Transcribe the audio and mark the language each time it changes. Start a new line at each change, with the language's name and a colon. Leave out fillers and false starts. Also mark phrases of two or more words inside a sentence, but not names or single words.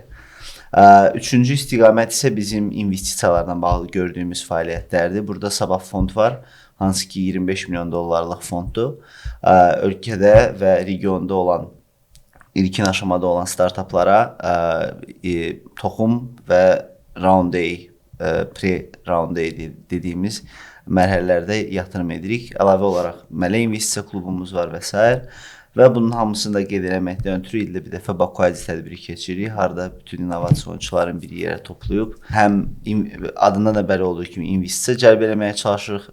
Azerbaijani: Üçüncü istiqamət isə bizim investisiyalarla bağlı gördüyümüz fəaliyyətlərdir. Burada Sabah fond var, hansı ki 25 milyon dollarlıq fonddur. Ölkədə və regionda olan ilkin aşamada olan startaplara toxum və round A, pre-round A dediyimiz mərhələlərdə yatırım edirik. Əlavə olaraq Mələ İnvestisiya klubumuz var və s. Və bunun hamısını da qeyd eləməkdən ötürü ildə bir dəfə Baku ID tədbiri keçiririk. Harada bütün innovasiya oyunçuların bir yerə toplayıb, həm adından da bəlli olduğu kimi investisiya cəlb eləməyə çalışırıq.